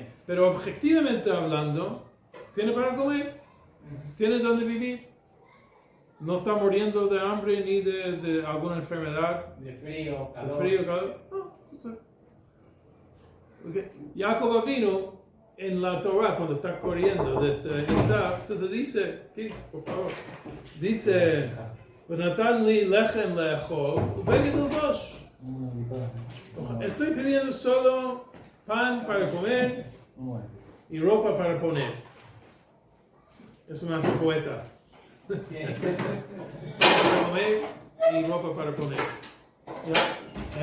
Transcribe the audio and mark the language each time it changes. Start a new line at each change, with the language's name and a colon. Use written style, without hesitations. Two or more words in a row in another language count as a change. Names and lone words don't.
Spanish: Pero objetivamente hablando, tiene para comer, tiene donde vivir, no está muriendo de hambre ni de alguna enfermedad, De frío, de calor. frío, calor. No, entonces, okay. Jacob vino en la Torah cuando está corriendo desde Isaac, entonces dice, aquí, por favor, dice,
Hebrew: "ונתן לי לחם לאכול ובגד ללבוש".
Spanish: Estoy pidiendo solo pan para comer y ropa para poner. Eso me hace poeta. Para comer y ropa para poner. ¿Ya?